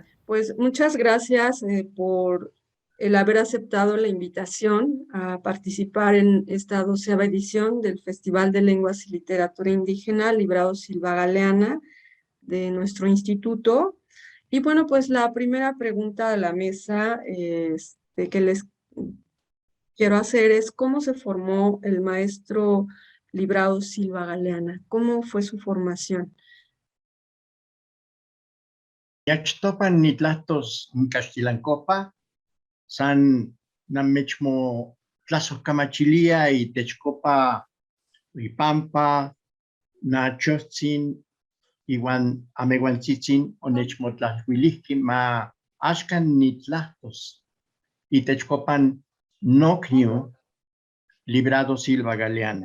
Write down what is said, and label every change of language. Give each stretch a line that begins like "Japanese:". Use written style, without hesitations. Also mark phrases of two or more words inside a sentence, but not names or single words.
Spanish: Pues muchas gracias por el haber aceptado la invitación a participar en esta 12ª edición del Festival de Lenguas y Literatura Indígena Librado Silva Galeana de nuestro instituto. Y bueno, pues la primera pregunta de la mesa que les quiero hacer es ¿cómo se formó el maestro Librado Silva Galeana? ¿Cómo fue su formación?
Central Nahuatl: Yachtopan nitlatos Castilancopa, san namechmo tlasocamachilia y techcopa y pampa, nachotzin, iguan ameguanchitzin, onechmo tlahuilihki ma ashkan nitlatos y techcopan nocnio Librado Silva Galeana.